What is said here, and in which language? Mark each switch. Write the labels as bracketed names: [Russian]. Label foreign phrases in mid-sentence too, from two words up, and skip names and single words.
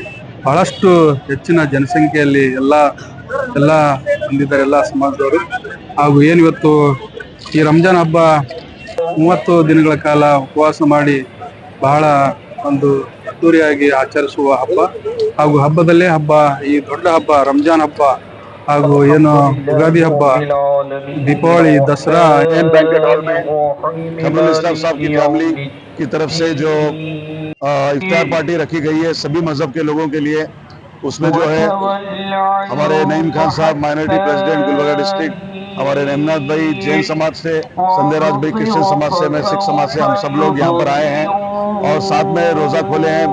[Kannada] ಬಹಳಷ್ಟು ಹೆಚ್ಚಿನ ಜನಸಂಖ್ಯೆಯಲ್ಲಿ ಎಲ್ಲ ಬಂದಿದ್ದಾರೆ, ಎಲ್ಲ ಸಮಾಜದವರು. ಹಾಗೂ ಏನಿವತ್ತು ಈ ರಂಜಾನ್ ಹಬ್ಬ 30 ದಿನಗಳ ಕಾಲ ಉಪವಾಸ ಮಾಡಿ ಬಹಳ ಒಂದು ಅದ್ದೂರಿಯಾಗಿ ಆಚರಿಸುವ ಹಬ್ಬ. ಹಾಗೂ ಹಬ್ಬದಲ್ಲೇ ಹಬ್ಬ, ಈ ದೊಡ್ಡ ಹಬ್ಬ ರಂಜಾನ್ ಹಬ್ಬ ಹಾಗೂ ಏನು ಯುಗಾದಿ ಹಬ್ಬ, दीपावली, दसरा [Hindi] एन बैंकेट हॉल में कमरुल इस्लाम साहब की फैमिली की तरफ से जो इफ्तार पार्टी रखी गई है सभी मजहब के लोगों के लिए, उसमें जो है हमारे नईम खान साहब [English] minority president [Hindi] गुलबर्गा डिस्ट्रिक्ट, हमारे नेमनाथ भाई जैन समाज से, संदेराज भाई क्रिश्चियन समाज से, मैं सिख समाज से, हम सब लोग यहाँ पर आए हैं और साथ में रोजा खोले हैं।